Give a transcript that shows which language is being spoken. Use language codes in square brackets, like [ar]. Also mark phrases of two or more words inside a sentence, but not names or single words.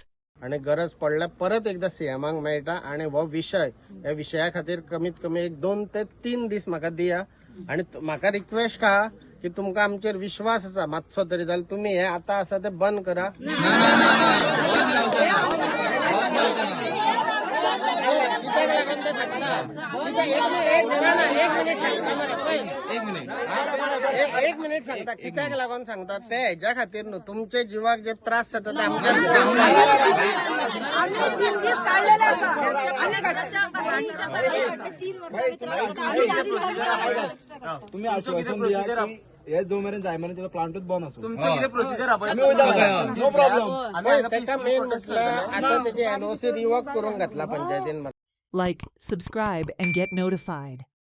[kok] आणि गरज पडल्यार परत एकदा सीएमाक मेळटा आणि हो विषय ह्या विशया खातीर कमीत कमी 2 ते 3 दीस म्हाका दिया आणि म्हाका रिक्वेस्ट आहा की तुमकां आमचेर विश्वास आसा मातसो तरी जाल्यार तुमी हे आतां आसा ते बंद करा एक मिनिट सांगता कित्याक लागून सांगता ते हेच्या खातीर न्हू तुमचे जिवाक जे त्रास जाता ते आमच्या [mr] तुम्ही आश्वासन दिया की हे जो मेरेन जाय मेरेन त्याचा प्लांटूच बंद असो तुमचं किती प्रोसिजर [en] no problem [mr] त्याचा मेन म्हटलं आता त्याची एनओसी रिवोक करून घातला पंचायतीन. [en] Like, subscribe, and get notified.